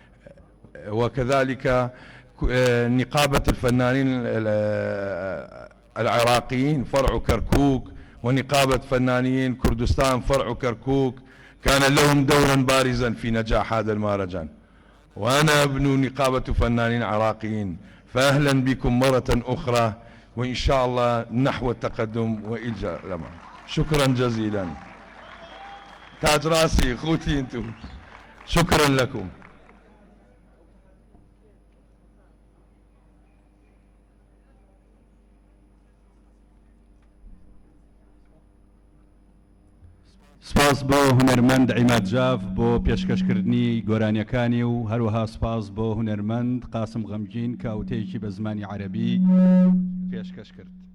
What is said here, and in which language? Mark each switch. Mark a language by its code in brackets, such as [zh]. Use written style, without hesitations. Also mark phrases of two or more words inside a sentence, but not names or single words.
[ar] وكذلك نقابة الفنانين العراقيين فرع كركوك ونقابة فنانين كردستان فرع كركوك، كان لهم دورا بارزا في نجاح هذا المهرجان، وأنا ابن نقابة فنانين عراقيين، فأهلا بكم مرة أخرى، وإن شاء الله نحو التقدم وإلى الأمام. شكرا جزيلا. تاج راسي اخوتي انتم، شكرا لكم. [ckb] سپاس بۆ هونەرمەند عیماد جاف بۆ پێشکەشکردنی گۆرانیەکانی و هەروەها سپاس بۆ هونەرمەند قاسم غەمگین کە ئەوتەیەکی بە زمانی عەرەبی پێشکەش کرد.